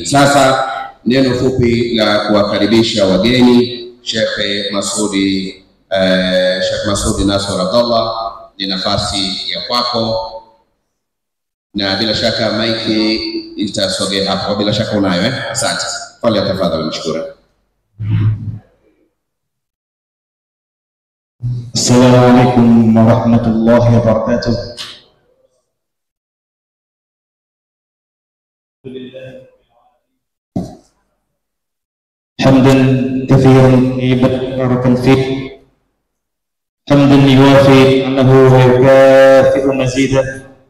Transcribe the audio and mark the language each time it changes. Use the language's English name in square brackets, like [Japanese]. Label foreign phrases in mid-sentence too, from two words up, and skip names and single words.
[Swahili] Sasa neno fupi la kuwakaribisha wageni. Sheikh Masudi Nasr Abdallah, ni nafasi ya kwako, na bila shaka maiki itasogea hapo. Bila shaka unayo Asante. Pale tafadhali mshukuru. [Arabic] السلام عليكم ورحمة الله وبركاته. حمدا كثيرا مباركا فيه حمدا يوافي انه ويكافئ مزيدا